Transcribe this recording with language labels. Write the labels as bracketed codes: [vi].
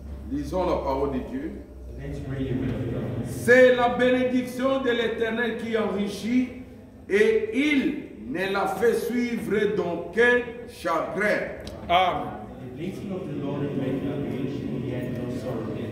[fr] Lisons la parole de Dieu. [en] Let's read the word of God. [fr] C'est la bénédiction de l'Éternel qui enrichit et il ne la fait suivre d'aucun chagrin. Amen. [en] The blessing of the Lord is making a rich, and yet no sorrow.